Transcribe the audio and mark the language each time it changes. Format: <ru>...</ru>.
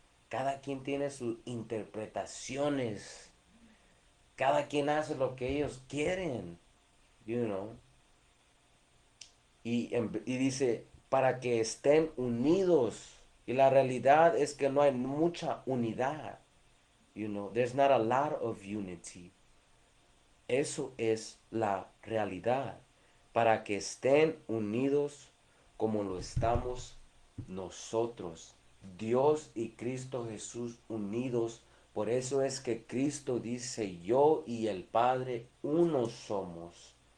<es>Cada quien tiene sus interpretaciones Cada quien hace lo que ellos quieren,</es> <en>you know.</en> <es>Y dice, para que estén unidos. Y la realidad es que no hay mucha unidad,</es> <en>you know. There's not a lot of unity.</en> <es>Eso es la realidad. Para que estén unidos como lo estamos nosotros. Dios y Cristo Jesús unidos. Por eso es que Cristo dice, yo y el Padre uno somos.</es>